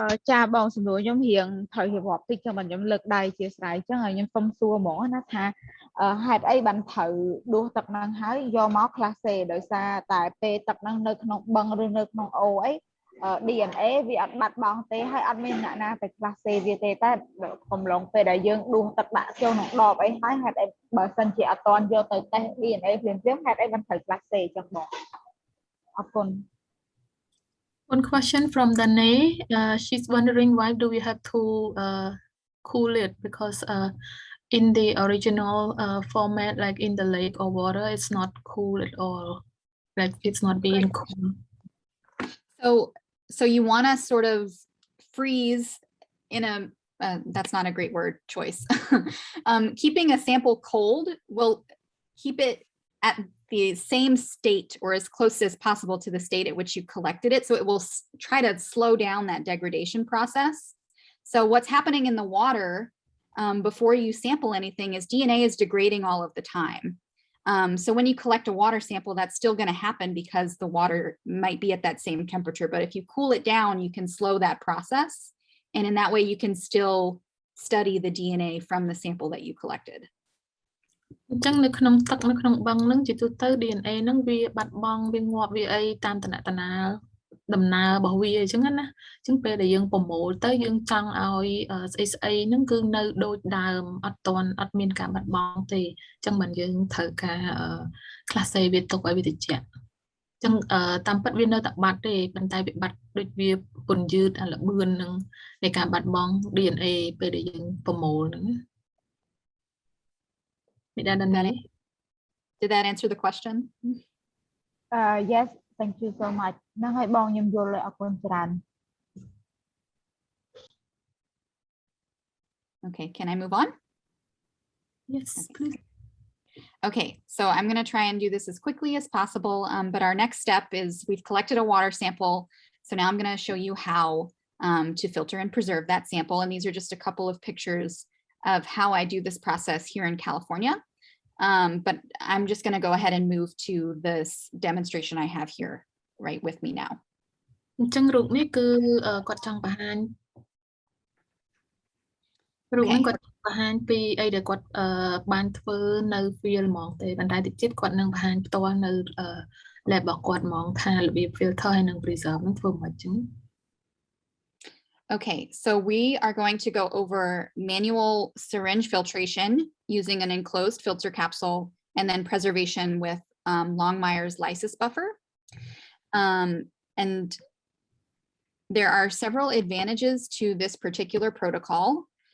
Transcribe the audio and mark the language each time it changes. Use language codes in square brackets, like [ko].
[km] ចាបងសំណួរខ្ញុំរៀងត្រូវរៀបរាប់តិចខ្ញុំខ្ញុំលើកដៃជាស្រ័យអញ្ចឹងហើយខ្ញុំសុំសួរហ្មងណាថាហេតុអីបានត្រូវដួសទឹកហ្នឹងហើយយកមក class C ដោយសារតែពេលទឹកហ្នឹងនៅក្នុងបឹងឬនៅក្នុងអូអី DNA វាអត់បាត់បង់ទេហើយអត់មានអ្នកណាទៅ class C វាទេតែកំឡុងពេលដែលយើងដួសទឹកដាក់ចូលក្នុងដបអីហើយហេតុអីបើសិនជាអត់ទាន់យកទៅតេស្ត DNA ភ្លាមហេតុអីបានត្រូវ class C អញ្ចឹងបងអរគុណ [en] One question from Dane. She's wondering why do we have to cool it because in the original format, like in the lake or water, it's not cool at all. Like it's not being cool. So you want to sort of freeze in a that's not a great word choice. Keeping a sample cold will keep it at the same state or as close as possible to the state at which you collected it. So it will try to slow down that degradation process. So what's happening in the water before you sample anything is DNA is degrading all of the time. So when you collect a water sample, that's still going to happen because the water might be at that same temperature. But if you cool it down, you can slow that process. And in that way, you can still study the DNA from the sample that you collected. [km] អញ្ចឹងនៅក្នុងទឹកនៅក្នុងបឹងហ្នឹងជាទូទៅ DNA ហ្នឹងវាបាត់បង់វាងាប់វាអីតាមតំណដំណើររបស់វាអញ្ចឹងណាអញ្ចឹងពេលដែលយើងប្រមូលទៅយើងចង់ឲ្យស្អីហ្នឹងគឺនៅដូចដើមអត់មានការបាត់បង់ទេអញ្ចឹងមិនយើងត្រូវការ class A វាទុកឲ្យវាត្រជាក់អញ្ចឹងតាមពិតវានៅតែបាត់ទេប៉ុន្តែវាបាត់ដូចវាពន្យឺតអាល្បឿនហ្នឹងនៃការបាត់បង់ DNA ពេលដែលយើងប្រមូលហ្នឹង [en] Did that answer the question? Yes, thank you so much. [km] ហ្នឹងហើយបងខ្ញុំយល់អរគុណច្រើន [en] Okay, can I move on? Yes, please. Okay, so I'm going to try and do this as quickly as possible, but our next step is we've collected a water sample. So now I'm going to show you how to filter and preserve that sample. And these are just a couple of pictures of how I do this process here in California. But I'm just going to go ahead and move to this demonstration I have here right with me now. [km] អញ្ចឹងរូបនេះគឺគាត់ចង់បង្ហាញរូបនេះគាត់បង្ហាញពីអីដែលគាត់បានធ្វើនៅ field ហ្មងទេប៉ុន្តែតិចទៀតគាត់នឹងបង្ហាញផ្ទាល់នៅ lab របស់គាត់ហ្មងថារបៀប filter ហើយនឹង preserve នឹងធ្វើមិនអញ្ចឹង [en] Okay, so we are going to go over manual syringe filtration using an enclosed filter capsule and then preservation with Longmire's lysis buffer. And there are several advantages to this particular protocol.